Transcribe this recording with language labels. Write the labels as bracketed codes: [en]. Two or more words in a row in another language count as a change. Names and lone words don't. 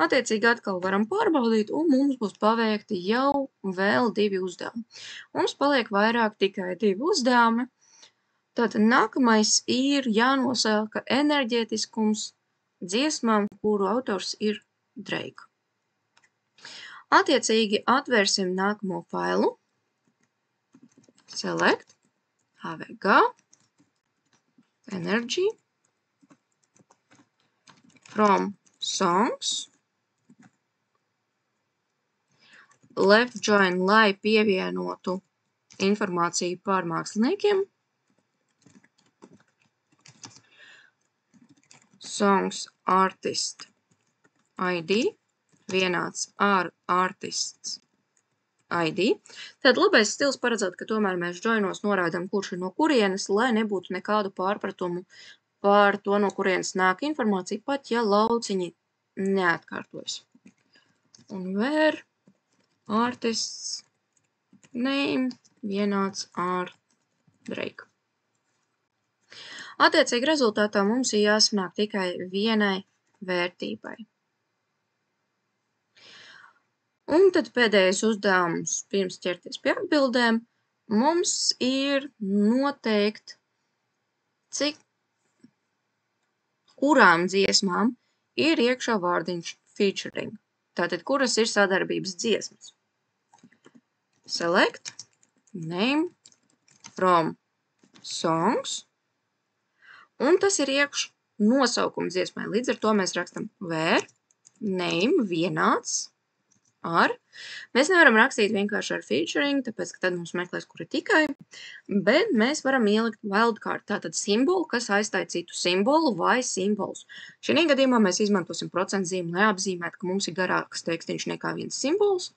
[lv] Attiecīgi atkal varam pārbaudīt, un mums būs paveikti jau vēl 2 uzdevumi. Mums paliek vairāk tikai 2 uzdevumi. Tātad nākamais ir jānosaka enerģētiskums dziesmām, kuru autors ir Drake. Attiecīgi atvērsim nākamo failu. [en] Select, AVG, Energy, from songs, left join, [lv] lai pievienotu informāciju par māksliniekiem, [en] songs artist ID [lv] vienāds ar [en] artists ID. [lv] Tad labais stils paredzēt, ka tomēr mēs joinos norādām, kurš ir no kurienes, lai nebūtu nekādu pārpratumu par to, no kurienes nāk informācija, pat ja lauciņi neatkārtojas. Un [en] where artists name [lv] vienāds ar Drake. Attiecīgi rezultātā mums ir jāsanāk tikai vienai vērtībai. Un tad pēdējais uzdevums pirms ķerties pie atbildēm mums ir noteikt, kurām dziesmām ir iekšā vārdiņš featuring. Tātad, kuras ir sadarbības dziesmas. [en] Select, name, from songs, [lv] un tas ir iekš nosaukums dziesmai. Līdz ar to mēs rakstam [en] where, name [lv] vienāds ar. Mēs nevaram rakstīt vienkārši ar featuring, tāpēc, ka tad mums meklēs, kur ir tikai, bet mēs varam ielikt wildcard, tātad simbolu, kas aizstāja citu simbolu vai simbolus. Šī gadījumā mēs izmantosim procentzīmi, lai apzīmētu, ka mums ir garāks tekstiņš nekā viens simbols.